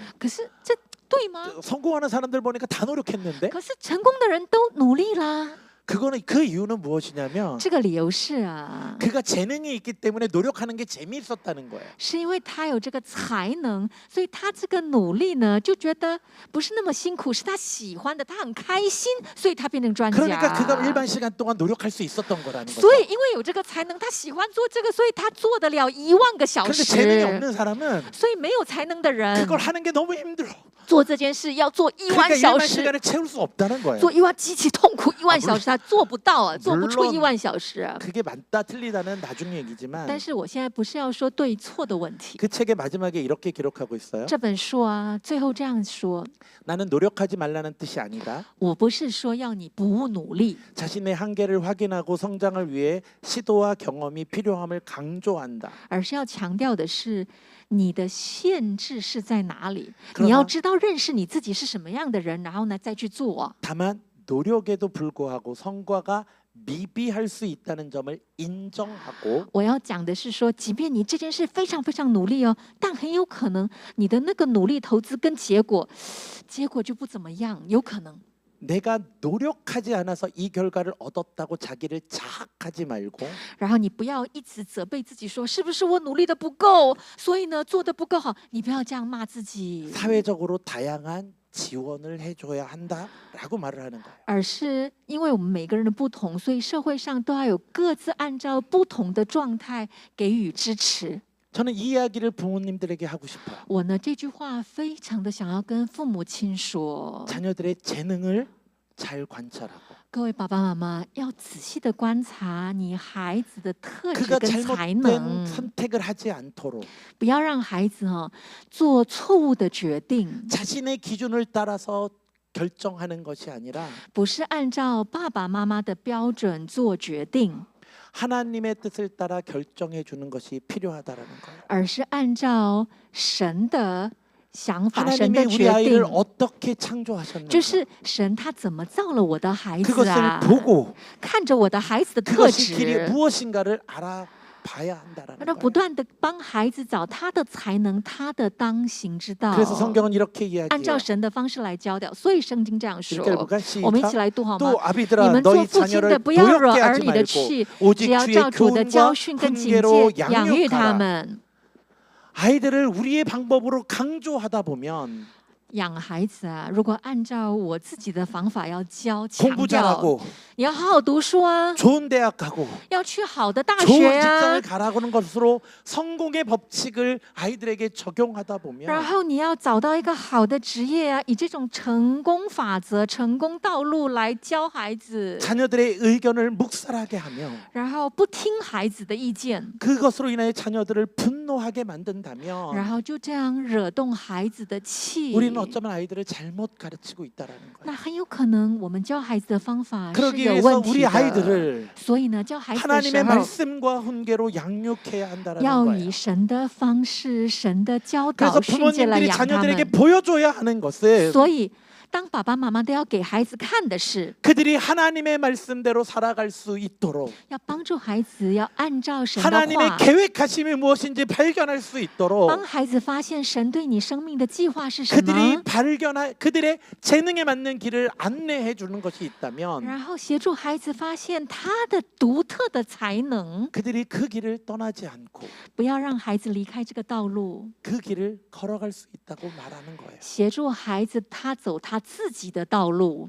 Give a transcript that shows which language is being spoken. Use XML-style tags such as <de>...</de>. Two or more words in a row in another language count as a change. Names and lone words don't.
<zh>可是这对吗？</zh> <ko>성공하는 사람들 보니까 다 노력했는데</ko> <zh>可是成功的人都努力啦。</zh> <ko>그거는 그 이유는 무엇이냐면</ko> <zh>这个理由是啊，</zh> <ko>그가 재능이 있기 때문에 노력하는 게 재미있었다는 거예요.</ko> <zh>是因为他有这个才能，所以他这个努力呢，就觉得不是那么辛苦，是他喜欢的，他很开心，所以他变成专</zh> <ko>그러니까 그가</ko> <zh>家。</zh> <ko>1만 시간 동안 노력할 수 있었던 거라는 거죠.</ko> <zh>所以因为有这个才能，他喜欢做这个，所以他做得了1万个小</zh> <ko>그런데 재능이</ko> <zh>时。</zh> <ko>없는 사람은</ko> <zh>所以没有才能的人</zh> <ko>그걸 하는 게 너무 힘들어.</ko> <zh>做这件事要做1</zh> <ko>그러니까</ko> <zh>万小</zh> <ko>1만</ko> <zh>时，</zh> <ko>시간을 채울 수 없다는 거예요.</ko> <zh>做1万极其痛苦，1万小时他做不到啊，做不出</zh> <ko>물론</ko> <zh>1万小时啊。</zh> <ko>그게 맞다 틀리다는 나중 얘기지만</ko> <zh>但是我现在不是要说对错的问题。</zh> <ko>그 책의 마지막에 이렇게 기록하고 있어요.</ko> <zh>这本书啊，最后这样说：</zh> <ko>나는 노력하지 말라는 뜻이 아니다.</ko> <zh>我不是说要你不努力，</zh> <ko>자신의 한계를 확인하고 성장을 위해 시도와 경험이 필요함을 강조한다.</ko> <zh>而是要强调的是你的限制是在哪里。</zh> <ko>그러나</ko> <zh>你要知道认识你自己是什么样的人，然后呢再去做。</zh> <ko>다만 노력에도 불구하고 성과가 미비할 수 있다는 점을 인정하고</ko> <zh>我要讲的是说，即便你这件事非常非常努力哦，但很有可能你的那个努力投资跟结果就不怎么样，有可能。</zh> <ko>내가 노력하지 않아서 이 결과를 얻었다고 자기를 자학하지 말고</ko> <zh>然后你不要一直责备自己说，是不是我努力的不够，所以呢做的不够好？你不要这样骂自己，</zh> <ko>사회적으로 다양한 지원을 해줘야 한다라고 말을 하는 거예요.</ko> <zh>而是因为我们每个人的不同，所以社会上都要有各自按照不同的状态给予支持。</zh> <ko>저는 이 이야기를 부모님들에게 하고 싶어요.</ko> <zh>我呢这句话非常的想要跟父母亲说，</zh> <ko>자녀들의 재능을 잘 관찰하고</ko> <zh>各位爸爸妈妈要仔细的观察你孩子的特质</zh> <ko>그가</ko> <zh>跟才</zh> <ko>잘못된</ko> <zh>能，</zh> <ko>선택을 하지 않도록</ko> <zh>不要让孩子做错误的决定，</zh> <ko>자신의 기준을 따라서 결정하는 것이 아니라</ko> <zh>不是按照爸爸妈妈的标准做决定，</zh> <ko>하나님의 뜻을 따라 결정해 주는 것이 필요하다라는 거예요.</ko> <zh>而是按照神的想法、神</zh> <ko>하나님이</ko> <zh>的</zh> <ko>우리</ko> <zh>决</zh> <ko>아이를</ko> <zh>定。</zh> <ko>어떻게 창조하셨는가</ko> <zh>就是神他怎么造了我的孩子</zh> <ko>그것을</ko> <zh>啊？</zh> <ko>보고</ko> <zh>看着我的孩子的特</zh> <ko>그것이 길이</ko> <zh>质，</zh> <ko>무엇인가를 알아봐야 한다라는</ko> <zh>那不</zh> <ko>거예요.</ko> <zh>断的帮孩子找他的才能、他的当行之道，</zh> <ko>그래서 성경은 이렇게</ko> <zh>按照</zh> <ko>이야기해요.</ko> <zh>神的方式来教导。所以圣经这样说，</zh> <ko>읽어볼까?</ko> <zh>我们一起</zh> <ko>시작.</ko> <zh>来读好吗？</zh> <ko>또</ko> <zh>你</zh> <ko>아비들아</ko> <zh>们做</zh> <ko>너희</ko> <zh>父亲的</zh> <ko>자녀를</ko> <zh>不要惹</zh> <ko>도욕게</ko> <zh>儿</zh> <ko>하지</ko> <zh>女的</zh> <ko>말고</ko> <zh>气，只</zh> <ko>오직</ko> <zh>要</zh> <ko>주의</ko> <zh>照主的教</zh> <ko>교훈과</ko> <zh>训跟警</zh> <ko>훈계로</ko> <zh>戒养育他</zh> <ko>양육하라.</ko> <zh>们。</zh> <ko>아이들을 우리의 방법으로 강조하다 보면</ko> <zh>养孩子啊，如果按照我自己的方法要教，强</zh> <ko>공부</ko> <zh>调</zh> <ko>잘하고</ko> <zh>你要好好读书啊，</zh> <ko>좋은 대학 가고</ko> <zh>要去好的大</zh> <ko>좋은</ko> <zh>学啊</zh> <ko>직장을 ， 가라고는 것으로 성공의 법칙을 아이들에게 적용하다</ko> <zh>然</zh> <ko>보면</ko> <zh>后你要找到一个好的职业啊，以这种成功法则、成功道路来教孩子，</zh> <ko>자녀들의 의견을 묵살하게 하며</ko> <zh>然后不听孩子的意见，</zh> <ko>그것으로 인해 자녀들을 분노하게</ko> <zh>然</zh> <ko>만든다면</ko> <zh>后就这样惹动孩子的气。</zh> <ko>우리는 어쩌면 아이들을 잘못 가르치고 있다라는</ko> <zh>那</zh> <ko>거예요.</ko> <zh>很有可能我们教孩子的方法是</zh> <ko>그러기</ko> <zh>有</zh> <ko>위해서</ko> <zh>问</zh> <ko>우리</ko> <zh>题的。</zh> <ko>아이들을</ko> <zh>所以呢，教孩子的时</zh> <ko>하나님의</ko> <zh>候</zh> <ko>말씀과 훈계로 양육해야 한다라는</ko> <zh>要</zh> <ko>거예요.</ko> <zh>以神的方式、神的教</zh> <ko>그래서</ko> <zh>导、训诫来</zh> <ko>부모님들이</ko> <zh>养他</zh> <ko>자녀들에게</ko> <zh>们。</zh> <ko>보여줘야 하는 것은</ko> <zh>所以，当爸爸妈妈都要给孩子看的是，</zh> <ko>그들이 하나님의 말씀대로 살아갈 수 있도록</ko> <zh>要帮助孩子要按照神的</zh> <ko>하나님의</ko> <zh>话，</zh> <ko>계획하심이 무엇인지 발견할 수 있도록</ko> <zh>帮孩子发现神对你生命的计划是什么，</zh> <ko>그들이 발견할 그들의 재능에 맞는 길을 안내해 주는 것이 있다면</ko> <zh>然后协助孩子发现他的独特的才能，</zh> <ko>그들이 그 길을 떠나지 않고</ko> <zh>不要让孩子离开这个道路，</zh> <ko>그 길을 걸어갈 수 있다고 말하는 거예요.</ko> <zh>协助孩子他走他自己的道路。</zh>